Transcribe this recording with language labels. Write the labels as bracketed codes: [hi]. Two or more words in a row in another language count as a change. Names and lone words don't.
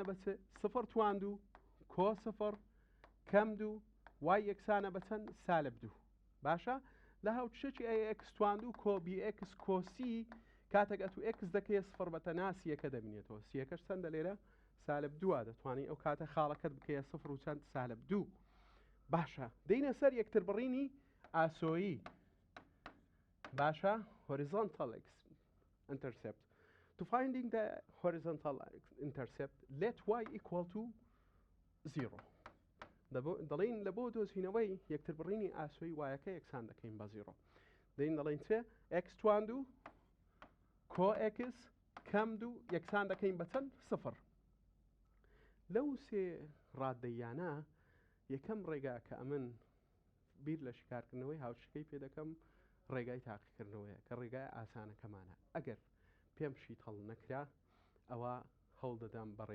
[ckb] بە سفر تواندوو کۆ سفر کەم دوو وای یەکسانە بە چەند سالب دوو باشە لە هاوچەکی ئەکس تواندوو کۆ بی ئەکس کۆسی کاتێک ئەتو ئەکس دەکەی سفر بەتە ناسیەکە دەبینێتەوە سیەکەش چەندە لێرە سالب دووە دەتوانانی ئەو کاتە خاڵەکەت بکەیە سفر و چەند سالب دوو باشە دەینە سەر یەکتر بڕینی ئاسۆیی باشە [en] horizontal intercept to finding the horizontal intercept let y equal to 0 [ckb] دەڵێن لە بۆ دۆزینەوەی یەکتر بڕینی ئاسۆی وایەکە یەکسان دەکەین بە 0 دەین دەڵێن چێ x تواندوو کۆ x کەم دوو یەکسان دەکەین بە چەند سفر لەو سێ ڕاددەیانە یەکەم ڕێگا کە ئەمن بیر لە شکارکردنەوەی هاوشەکەی پێ دەکەم ڕێگای تاقیکردنەوەیە کە ڕێگای ئاسانەکەمانە ئەگەر پێم شیت هەڵ نەکرا ئەوە هەڵ دەدەم بە